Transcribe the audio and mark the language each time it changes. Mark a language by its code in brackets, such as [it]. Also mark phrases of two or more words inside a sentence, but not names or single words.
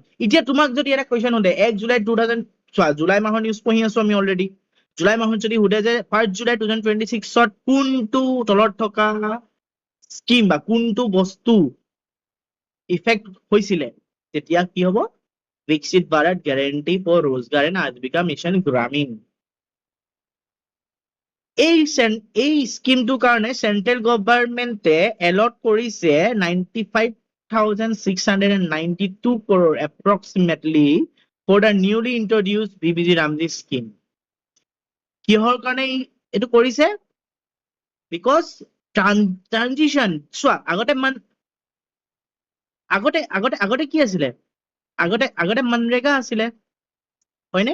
[as] এতিয়া তোমাক যদি এটা কুৱেশ্যন সোধে 1 জুলাই 2000, চোৱা জুলাই মাহৰ নিউজ পঢ়ি আছো আমি অলৰেডি। জুলাই মাহত যদি সোধে যে 1 জুলাই 2026ত কোনটো তলত থকা স্কিম বা কোনটো বস্তু ইফেক্ট হৈছিলে, তেতিয়া কি হ'ব? [hi] विकसित भारत गारंटी फॉर रोजगार एंड आजीविका मिशन ग्रामीण। [as] এই স্কিমটোৰ কাৰণে [en] central government [as] এলট কৰিছে 95,692 [en] crore approximately for the newly introduced [as] ভিবিজি ৰামজি স্কিম। কিহৰ কাৰণে এইটো কৰিছে? [en] because transition, [as] চোৱা আগতে কি আছিলে? আগতে মনৰেগা আছিলে, হয়নে?